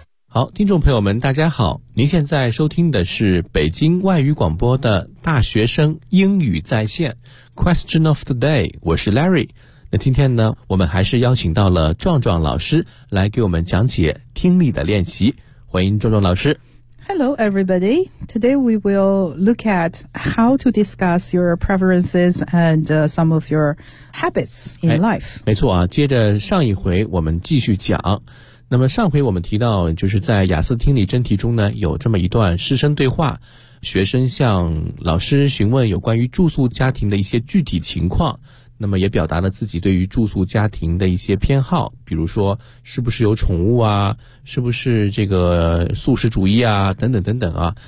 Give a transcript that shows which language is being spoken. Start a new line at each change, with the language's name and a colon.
Chinese: 好，听众朋友们大家好，您现在收听的是北京外语广播的大学生英语在线 Question of the day， 我是 Larry。那今天呢，我们还是邀请到了壮壮老师来给我们讲解听力的练习，欢迎壮壮老师。
English: Hello everybody, today we will look at how to discuss your preferences and some of your habits in life、
Chinese: 没错啊，接着上一回我们继续讲。那么上回我们提到，就是在雅思听力真题中呢，有这么一段师生对话，学生向老师询问有关于住宿家庭的一些具体情况，那么也表达了自己对于住宿家庭的一些偏好，比如说是不是有宠物啊，是不是这个素食主义啊，等等等等啊。